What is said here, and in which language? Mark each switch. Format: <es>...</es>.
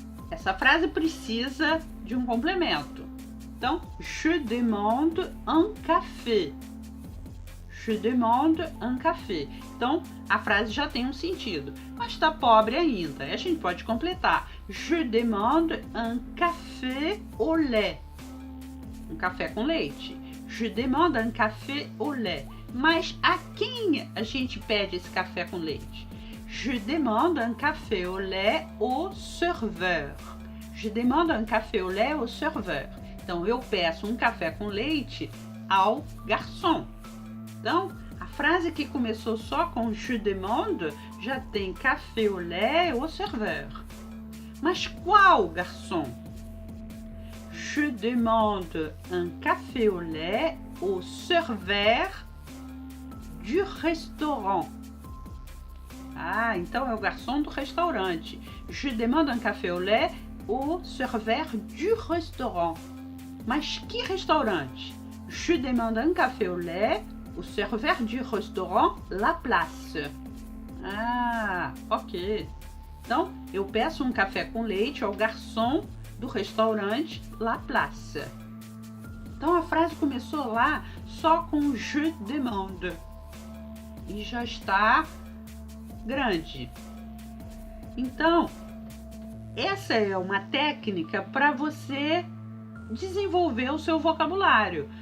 <pt>Essa frase precisa de um complemento. Então,</pt> <fr>je demande un café. Je demande un café.</fr> <pt>Então, a frase já tem um sentido, mas está pobre ainda. Aí a gente pode completar.</pt> <fr>Je demande un café au lait.</fr> <pt>Um café com leite.</pt> <fr>Je demande un café au lait.</fr> <pt>Mas a quem a gente pede esse café com leite?</pt> <fr>Je demande un café au lait au serveur. Je demande un café au lait au serveur.</fr> <pt>Então, eu peço um café com leite ao garçom. Então, a frase que começou só com</pt> <fr>je demande</fr> <pt>já tem</pt> <fr>café au lait au serveur.</fr> <pt>Mas qual garçom?</pt> <fr>Je demande un café au lait au serveur du restaurant.</fr> <pt>Ah, então é o garçom do restaurante.</pt> <fr>Je demande un café au lait au serveur du restaurant.</fr> <pt>Mas que restaurante?</pt> <fr>Je demande un café au lait au serveur du restaurant La Place. Ah, ok.</fr> <pt>Então, eu peço um café com leite ao garçom do restaurante La Place. Então, a frase começou lá só com</pt> <fr>je demande.</fr> <pt>E já está grande. Então, essa é uma técnica para você desenvolver o seu vocabulário.</pt>